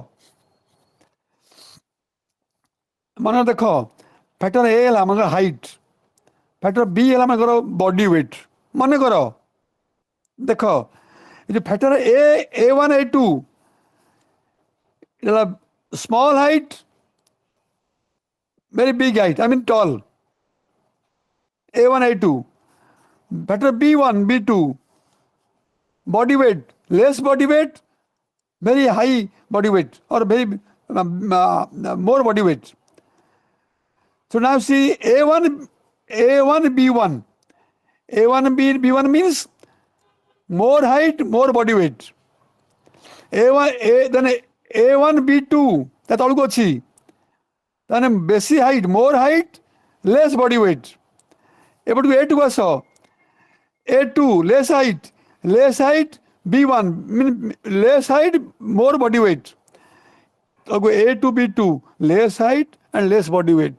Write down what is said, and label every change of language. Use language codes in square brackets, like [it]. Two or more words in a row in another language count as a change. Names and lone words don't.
[or] ମନେ ଦେଖ, ଫ୍ୟାକ୍ଟର ଏ ହେଲା ମନେକର ହାଇଟ୍, ଫ୍ୟାକ୍ଟର ବି ହେଲା ମନେକର [en] body weight. [or] ମନେକର ଦେଖ, ଏ ଯେଉଁ ଫ୍ୟାକ୍ଟର A1 A2 ହେଲା [en] small height, very big height, I mean tall, A1 A2. Factor B1 B2, body weight, less body weight, very high body weight, or very more body weight. So now see A1 B1, B1 means more height, more body weight. [or] Then A1 B2 ତା ତଳକୁ ଅଛି, ତାହେଲେ ବେଶୀ ହାଇଟ୍, [en] more height, less body weight. ଏପଟକୁ A2 ଆସ, A2 less height B1 less height, more body weight. A2 B2 less height and less body weight.